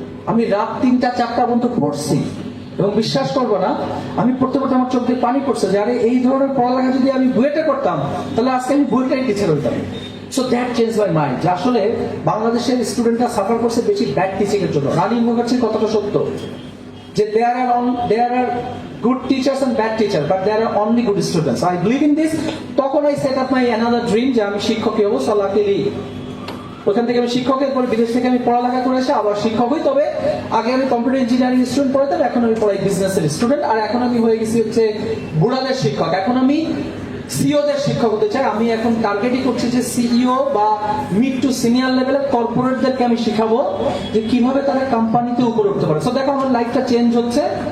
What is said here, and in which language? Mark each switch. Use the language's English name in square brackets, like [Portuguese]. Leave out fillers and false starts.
[Bangla] আমি রাত 3টা-4টা পর্যন্ত পড়ছি, এবং বিশ্বাস করবো না, আমি পড়তে আমার চোখ দিয়ে পানি পড়ছে যে আরে এই ধরনের পড়ালেখা যদি আমি বুয়েটে করতাম তাহলে আজকে আমি বুয়েটের টিচার হইতাম। [English] so that change my mind, [Bangla] যে আসলে বাংলাদেশের স্টুডেন্টরা সাফার করছে বেশি ব্যাড টিচিং এর জন্য। রানী মুখার্জির কথাটা সত্য, যে [English] there are good teachers and bad teachers, but there are only good students. So I believe in this. [Bangla] তখন [English] I set up my another dream [Bangla] যে আমি শিক্ষকই হবো। [English] So luckily [Bangla] ওখান থেকে আমি শিক্ষকের পরে বিদেশ থেকে আমি পড়ালেখা করে এসে আবার শিক্ষক হই। তবে আগে আমি কম্পিউটার ইঞ্জিনিয়ারিং স্টুডেন্ট পড়াতাম, এখন আমি পড়াই বিজনেসের স্টুডেন্ট। আর এখন আমি হয়ে গেছি হচ্ছে বুড়াদের শিক্ষক। এখন আমি সিইওদের শিক্ষক হতে চাই। আমি এখন টার্গেটই করছি যে সিইও বা মিড টু সিনিয়র লেভেলের কর্পোরেটদেরকে আমি শিখাবো যে কিভাবে তারা কোম্পানিতে উপরে উঠতে পারে। সো দেখো আমার লাইফটা চেঞ্জ হচ্ছে।